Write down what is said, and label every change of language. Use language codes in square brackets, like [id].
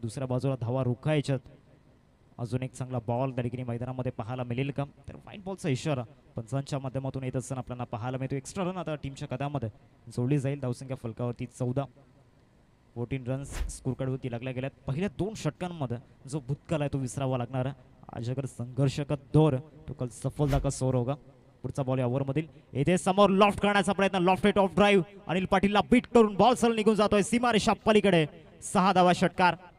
[mr] दुसऱ्या बाजूला धावा रोखायच्यात. अजून एक चांगला बॉल त्या ठिकाणी मैदानामध्ये पाहायला मिळेल का, तर फाईन बॉलचा इशारा पंचांच्या माध्यमातून येत असताना आपल्याला पाहायला मिळतो. एक्स्ट्रा रन आता टीमच्या कदामध्ये जोडली जाईल. धावसंख्या फलकावरती 14. 14 रन्स स्कोर कार्डवरती लागल्या गेल्यात. पहिल्या 2 षटकांमध्ये जो भूतकाळ आहे तो विसरावा लागणार आहे. [hi] आज अगर संघर्ष का दौर तो कल सफलता का सौर होगा. [mr] पुढचा बॉल या ओव्हरमधील येथे समोर लॉफ्ट करण्याचा प्रयत्न. Loft hit of drive. Anil पाटीलला bit करून बॉल सरळ निघून जातोय सीमारेषा पलीकडे. 6 धावा षटकार.